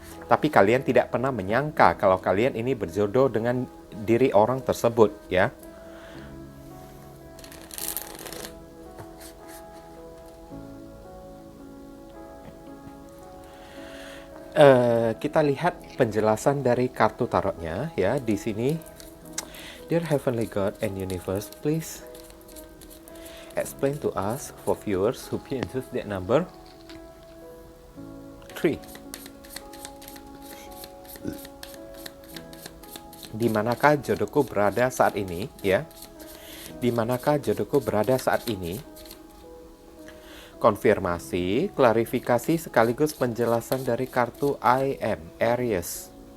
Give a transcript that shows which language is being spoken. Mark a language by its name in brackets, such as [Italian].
[Indonesian] Tapi kalian tidak pernah menyangka kalau kalian ini berjodoh dengan diri orang tersebut ya. Kita lihat penjelasan dari kartu tarotnya ya di sini. [English] Dear Heavenly God and Universe, please explain to us for viewers who can choose that number 3. [Indonesian] Di manakah jodohku berada saat ini ya? Di manakah jodohku berada saat ini? Konfirmasi, klarifikasi sekaligus penjelasan dari kartu I am, Aries.